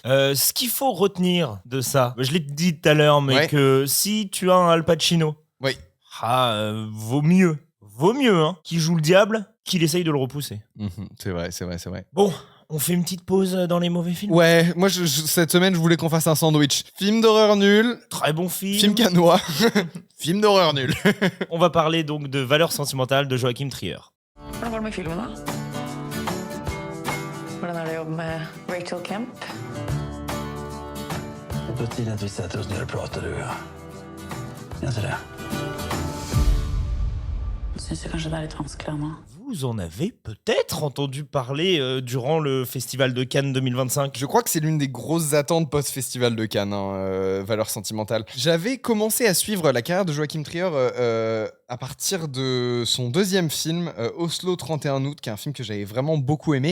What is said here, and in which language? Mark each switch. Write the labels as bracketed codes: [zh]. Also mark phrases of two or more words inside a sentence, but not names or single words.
[fr] Ce qu'il faut retenir de ça, je l'ai dit tout à l'heure, mais que si tu as un Al Pacino, vaut mieux qu'il joue le diable qu'il essaye de le repousser. C'est vrai. Bon, on fait une petite pause dans les mauvais films. Ouais, moi cette semaine je voulais qu'on fasse un sandwich. Film d'horreur nul. Très bon film. Film canois. Film d'horreur nul. On va parler donc de Valeurs sentimentales de Joachim Trier. [no] Hvordan går det med filmen da? Hvordan er det å jobbe med Rachel Kemp? [sv] Det är på tiden att vi sätter oss ner och pratar, du och jag. Jag inte det? [no] Jeg synes kanskje det er litt vanskelig nå. [fr] Vous en avez peut-être entendu parler durant le Festival de Cannes 2025. Je crois que c'est l'une des grosses attentes post-Festival de Cannes, Valeurs sentimentales. J'avais commencé à suivre la carrière de Joachim Trier à partir de son deuxième film, Oslo 31 août, qui est un film que j'avais vraiment beaucoup aimé.